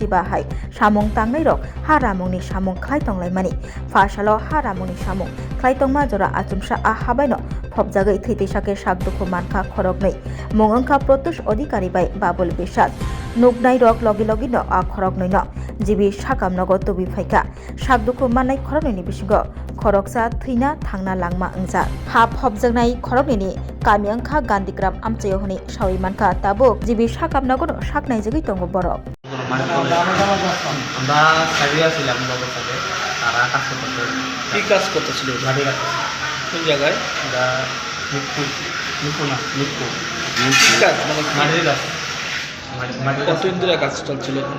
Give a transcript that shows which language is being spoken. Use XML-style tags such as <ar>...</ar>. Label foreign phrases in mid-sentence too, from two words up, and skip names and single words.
<trp>बाहाय सामुं तांनाय रक हारामंनि सामुं खलायतंलायमानि फासालो हारामंनि सामुं खलायतंमा जरा आचुमसा हाबायनो फबजागै थैथैसाखै सागदुखु मानखा खरगनै मुं अंखा प्रत्युष अधिकारी बाय बाबुल बिसाद नुकनाय रक लगी न खरगनै जिबि साकाम नगो तुबि फाइका सागदुखु माननाय खरगनैनि बिसिंगो खरगसा थैना थांना लांमा अंजा हा फबजागनाय खरगनैनि कामि अंखा गान्धीग्राम आमचायो हनि सावि मानखा ताबो जिबि साकाम नगो साकनाय जगै दंगो बरक</trp> <bn>আমরা সাজিয়ে ছিলাম লোকের সাথে তারা কাজ করতেছে কি কাজ করতেছিল মাটি কাজ কোন জায়গায় আমরা নিপু কি কাজ মানে মাটির কাজ মাটির কাজ কতদিন ধরে কাজ চলছিল এখানে</bn>